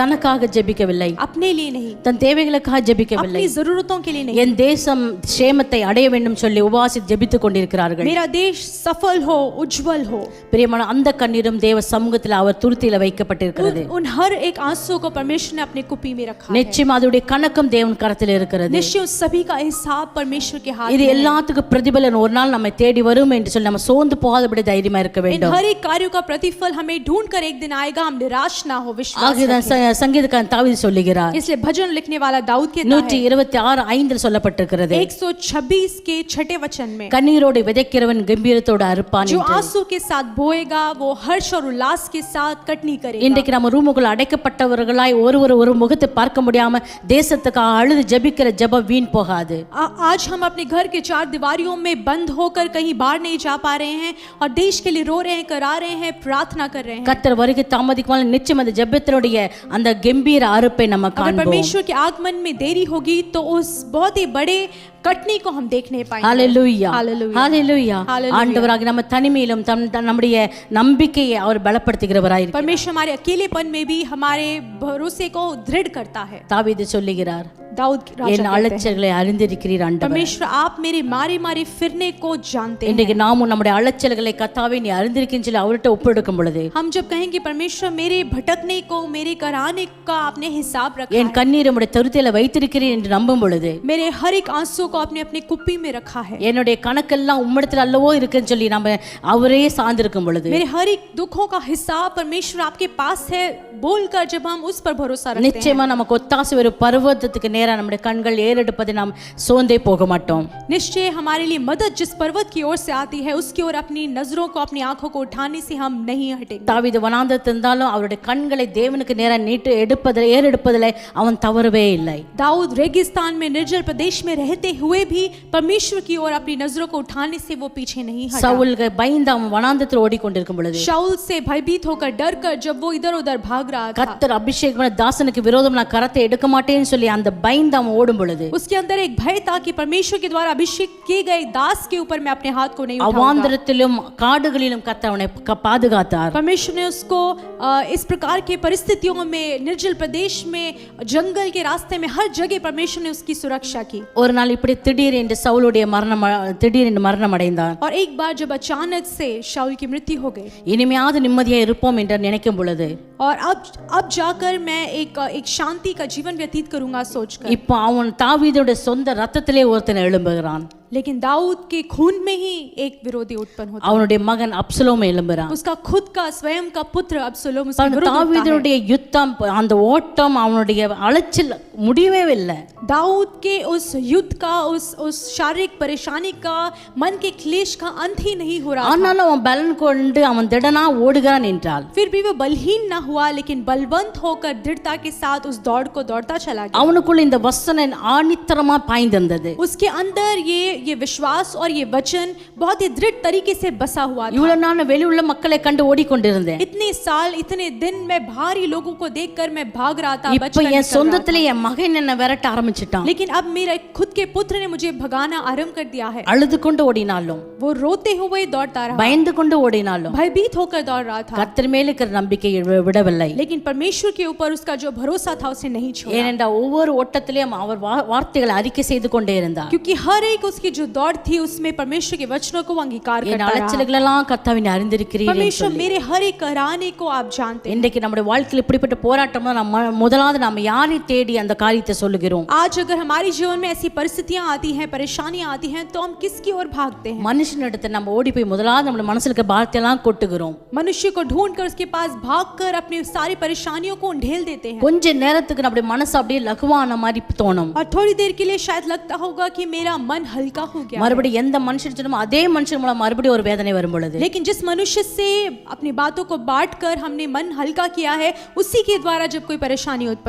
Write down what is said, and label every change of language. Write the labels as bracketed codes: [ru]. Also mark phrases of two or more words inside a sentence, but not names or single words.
[ta] தனக்காக ஜெபிக்கவில்லை, [hi] अपने लिए नहीं, [ta] தன் தேவைகளுக்காக ஜெபிக்கவில்லை, [hi] अपनी जरूरतों के लिए नहीं। [ta] என் தேசம் சேமத்தை அடைய வேண்டும் சொல்லி உபவாசித்து ஜெபித்துக் கொண்டிருக்கிறார்கள். [hi] मेरा देश सफल हो, उज्जवल हो। [ta] பிரியமான அந்த கண்ணீரும் தேவ சமூகத்தில் அவர் துருத்தியில வைக்கப்பட்டிருக்கிறது. [hi] उन हर एक आंसू को परमेश्वर ने अपने कुप्पी में रखा है। [ta] நிச்சயம் அதோடைய கணக்கும் தேவன் கரத்தில் இருக்கிறது. [hi] निश्चय उस सभी का हिसाब परमेश्वर के हाथ [ta] இது [hi] में है। [ta] எல்லாத்துக்கும் பிரதிபலன் ஒரு நாள் நம்மை தேடி வரும் என்று சொல்லி நம்ம சோர்ந்து போகாதபடி தைரியமா இருக்க [hi] इन [ta] வேண்டும். [hi] हर एक कार्यों का प्रतिफल हमें ढूंढ कर एक दिन आएगा, हम निराश ना हो, विश्वास [ta] ஆகிதான் [hi] रखें। [ta] சங்கீதக்காரன் தாவீது சொல்லுகிறார், [hi] इसलिए भजन लिखने वाला दाऊद कहता है [ta] 126:5 சொல்லப்பட்டிருக்கிறது, [hi] 126 के 6 वचन में, [ta] கண்ணீரோடு விதைக்கிறவன் கம்பீரத்தோடு அறுப்பான் [hi] जो [ta] என்று. [hi] आंसू के साथ बोएगा वो हर्ष और उल्लास के साथ कटनी करेगा। [ta] இன்றைக்கு நம்ம ரூமுக்குள்ள அடைக்கப்பட்டவர்களாய் ஒரு முகத்தை பார்க்க முடியாம தேசத்துக்காக அழுது ஜெபிக்கிற ஜெபம் வீண் போகாது. [hi] आज हम अपने घर के 4 दीवारियों में बंद होकर कहीं बाहर नहीं जा पा रहे हैं और देश के लिए रो रहे हैं, करा रहे हैं, प्रार्थना कर रहे हैं। [ta] கர்த்தர் வருகை தாமதிக்குமானால் நிச்சயம் அந்த ஜெபத்தினுடைய அந்த கம்பீர அறுப்பை நம்ம [hi] अगर [ta] காண்போம். [hi] परमेश्वर के आगमन में देरी होगी तो उस बहुत ही बड़े कटनी को हम देख नहीं पाएंगे। [ta] ஹalleluya, [hi] हालेलुया, [ta] ஹalleluya. [hi] हालेलुया। [ta] ஆண்டவராகிய நம்ம தனிமையிலும் நம்முடைய நம்பிக்கையை அவர் பலப்படுத்துகிறவராய் இருக்கிறார். [hi] परमेश्वर हमारे अकेलेपन में भी हमारे भरोसे को दृढ़ करता है। [ta] தாவீது சொல்லுகிறார், [hi] दाऊद राजा [ta] என் [hi] कहते हैं, [ta] அலைச்சல்களை அறிந்திருக்கிறீர் ஆண்டவரே. [hi] परमेश्वर आप मेरे मारे मारे फिरने को जानते हैं। [ta] இன்றைக்கு நாமும் நம்முடைய அலைச்சல்களை கர்த்தாவே நீ அறிந்திருக்கிறேன்னு சொல்லி அவர்கிட்ட ஒப்படைக்கும் பொழுது, [hi] हम जब कहेंगे परमेश्वर मेरे भटकने को, मेरे कराने का आपने हिसाब रखा [ta] என் [hi] है, [ta] கண்ணீர் உம்முடைய தருத்தில வைத்திருக்கிறீர் என்று நம்பும் பொழுது, [hi] मेरे हर एक आंसू को आपने अपने कुप्पी में रखा है, [ta] என்னுடைய கணக்கெல்லாம் உம்மிடத்தில் அல்லவோ இருக்குன்னு சொல்லி நம்ம அவரே சார்ந்திருக்கும் பொழுது, [hi] मेरे हर एक दुखों का हिसाब परमेश्वर आपके पास है बोलकर जब हम उस पर भरोसा रखते हैं, [ta] நிச்சயமா நமக்கு ஒத்தாசை ஒரு பர்வதத்துக்கு நேரா நம்முடைய கண்கள் ஏறெடுப்பதை நாம் சோர்ந்தே போக மாட்டோம். [hi] निश्चय हमारे लिए मदद जिस पर्वत की ओर से आती है उसकी ओर अपनी नजरों को, अपनी आंखों को उठाने से हम नहीं हटेंगे। [ta] தாவீது வனாந்தரத்தில் இருந்தாலும் அவருடைய கண்களை தேவனுக்கு நேரா நீட்டு ஏறெடுப்பதில் அவன் தவறவே இல்லை. [hi] दाऊद रेगिस्तान में निर्जल प्रदेश में रहते हुए भी परमेश्वर की ओर अपनी नजरों को उठाने से वो पीछे नहीं हटा। [ta] சவுல் பயந்து அவன் வனாந்தரத்தில் ஓடிக்கொண்டிருக்கும் பொழுது, [hi] शाऊल से भयभीत होकर डर कर जब वो इधर उधर भाग रहा था, [ta] கர்த்தர் அபிஷேகம் தாசனுக்கு விரோதம் நான் கரத்தை எடுக்க மாட்டேன்னு சொல்லி அந்த பயந்து அவன் ஓடும் பொழுது, [hi] उसके अंदर एक भय था कि परमेश्वर के द्वारा अभिषेक किए गए दास के ऊपर मैं अपने हाथ को नहीं उठाऊंगा। [ta] அவாந்தரத்திலும் காடுகளிலும் கர்த்தர் அவனை பாதுகாத்தார். [hi] परमेश्वर ने उसको इस प्रकार के परिस्थितियों में, निर्जल प्रदेश में, जंगल के रास्ते में, हर जगह परमेश्वर ने उसकी सुरक्षा की। [ta] ஒரு நாள் இப்படி திடீரென்று சவுலுடைய திடீரென்று மரணம் அடைந்தான். [hi] और एक बार जब अचानक से शाऊल की मृत्यु हो गई, [ta] இனிமையாவது நிம்மதியா இருப்போம் என்று நினைக்கும் பொழுது, [hi] और अब जाकर मैं एक शांति का जीवन व्यतीत करूंगा सोचकर, [ta] இப்போ அவன் தாவீதுடைய சொந்த ரத்தத்திலே ஒருத்தன் எழும்புகிறான். [hi] लेकिन दाऊद के खून में ही एक विरोधी उत्पन्न होता है। [ta] அவனுடைய மகன் அப்சலோம் எழும்புறான். [hi] उसका खुद का स्वयं का पुत्र अब्सलोम उसके विरुद्ध उठता है। [ta] தாவீதுடைய யுத்தம், அந்த ஓட்டம், அவனுடைய அலைச்சல் முடியவே இல்லை. [hi] दाऊद के उस युद्ध का, उस शारीरिक परेशानी का, मन के क्लेश का अंत ही नहीं हो रहा था। [ta] ஆனாலும் அவன் பலன் கொண்டு அவன் திடனா ஓடுகிறான் என்றால், [hi] फिर भी वो बलहीन ना हुआ, लेकिन बलवंत होकर दृढ़ता के साथ उस दौड़ को दौड़ता चला गया। [ta] அவனுக்குள்ள இந்த வசனம் ஆணித்தரமா பாய்ந்திருந்தது. [hi] उसके अंदर ये विश्वास और ये वचन बहुत ही दृढ़ तरीके से बसा हुआ था। [ta] இவ்வளவு நான் வெளியுள்ள மக்களை கண்டு ஓடிக்கொண்டிருந்தேன், [hi] इतने साल, इतने दिन मैं भारी लोगों को देखकर मैं भाग रहा था, [ta] இப்ப [hi] बचकर [ta] என் [hi] निकल रहा [ta] சொந்தத்திலே என் மகன் என்ன விரட்ட ஆரம்பிச்சிட்டான். [hi] था। लेकिन अब मेरे खुद के पुत्र ने मुझे भगाना आरंभ कर दिया है। [ta] அழுது கொண்டு ஓடினாலும், [hi] वो रोते हुए दौड़ता रहा, [ta] பயந்து கொண்டு ஓடினாலும், [hi] भयभीत होकर दौड़ रहा था, [ta] கர்த்தர் மேல் இருக்கிற நம்பிக்கையை விடவில்லை. [hi] लेकिन परमेश्वर के ऊपर उसका जो भरोसा था उसे नहीं छोड़ा, [ta] ஏனென்றால் ஒவ்வொரு ஓட்டத்திலேயும் அவர் வார்த்தைகளை அறிக்கை செய்து கொண்டே இருந்தார். [hi] क्योंकि हर एक उसकी जो दौड़ थी उसमें परमेश्वर के वचनों को वो अंगीकार [ta] என் [hi] करता रहा। [ta] அலைச்சல்களெல்லாம் கர்த்தாவே நீ அறிந்திருக்கிறீர் என்று [hi] परमेश्वर [ta] சொல்லி. [hi] मेरे हर एक कराने को आप जानते हैं। [ta] இன்றைக்கு நம்முடைய வாழ்க்கையில் இப்படிப்பட்ட போராட்டம்னா நம்ம முதலாவது நாம யாரை தேடி அந்த காரியத்தை சொல்லுகிறோம்? [hi] आज अगर हमारे जीवन में ऐसी परिस्थितियां आती हैं, परेशानियां आती हैं, तो हम किसकी ओर भागते हैं? [ta] மனுஷனிடத்தை நம்ம ஓடி போய் முதலாவது நம்ம மனசுல இருக்க பாரத்தையெல்லாம் கொட்டுகிறோம். [hi] मनुष्य को ढूंढकर उसके पास भागकर अपनी सारी परेशानियों को ढेल देते हैं, [ta] கொஞ்ச நேரத்துக்கு நம்முடைய மனசு அப்படியே லகுவான மாதிரி தோணும். [hi] और थोड़ी देर के लिए शायद लगता होगा कि मेरा मन हल्का हो गया। [ta] மறுபடியும் எந்த மனுஷன் சொன்னோமோ அதே மனுஷன் மூலம் மறுபடியும் ஒரு வேதனை வரும் பொழுது, [hi] लेकिन जिस मनुष्य से अपनी बातों को बांटकर हमने मन हल्का किया है, उसी के द्वारा जब कोई परेशानी उत्पन्न